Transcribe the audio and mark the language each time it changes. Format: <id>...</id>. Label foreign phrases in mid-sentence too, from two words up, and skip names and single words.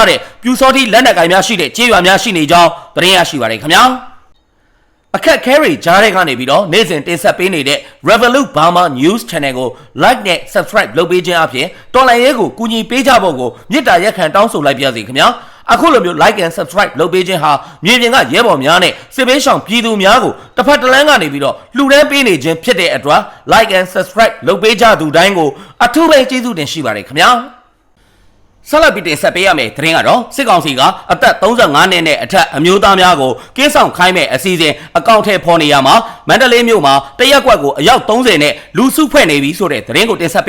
<my>တဲ့ပြူစောတိလက်နက်ကိုင်များရှိတဲ့ကျေးရွာများရှိနေကြောင်းသတင်းရရှိပါတယ်ခင်ဗျာအခက်ခဲတွေကြားတဲ့ကနေပြီးတော့နေ့စဉ်တင်ဆက်ပေးနေတဲ့ Revolut Burma News Channel ကို like နဲ့ subscribe လုပ်ပေးခြင်းအပြင်တော်လိုင်းရဲကိုကူညီပေးကြဖို့ကိုမေတ္တာရက်ခံတောင်းဆိုလိုက်ပါရစေခင်ဗျာအခုလိုမျိုး</my> <en>like and subscribe</en> <my>လုပ်ပေးခြင်းဟာမြေပြင်ကရဲဘော်များနဲ့စစ်ပေးဆောင်ပြည်သူများကိုတစ်ဖက်တစ်လမ်းကနေပြီးတော့လှူဒန်းပေးနေခြင်းဖြစ်တဲ့အတွက်</my> <en>like and subscribe</en> <my>လုပ်ပေးကြသူတိုင်းကိုအထူးပဲကျေးဇူးတင်ရှိပါတယ်ခင်ဗျာဆက်လက်ပြီးတင်ဆက်ပေးရမယ့်သတင်းကတော့စစ်ကောင်စီကအသက်35နှစ်နဲ့အထက်အမျိုးသားများကိုက င်းဆောင်ခိုင်းမဲ့အစီအစဉ်အကောင့်ထဲပေါ်နေရမှာမန္တလေးမြို့မှာတရက်ကွက်ကိုအယောက်30နဲ့လူစုဖွဲ့နေပြီဆိုတဲ့သတင်းကိုတင်ဆက်ပေး</my>